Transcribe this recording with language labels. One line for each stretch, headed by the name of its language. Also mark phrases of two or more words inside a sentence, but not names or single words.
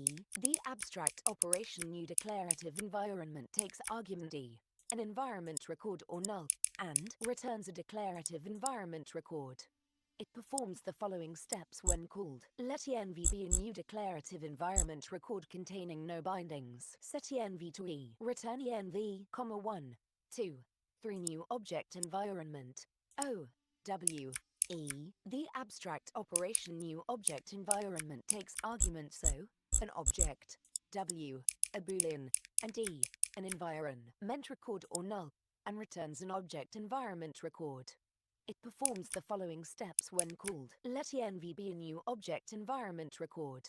English: The abstract operation new declarative environment takes argument D, an environment record or null, and returns a declarative environment record. It performs the following steps when called: let env be a new declarative environment record containing no bindings. Set env to E. Return env, 1, 2, 3 new object environment. O. W. E. The abstract operation new object environment takes argument so, an object, W, a boolean, and E, an environment record or null, and returns an object environment record. It performs the following steps when called. Let env be a new object environment record.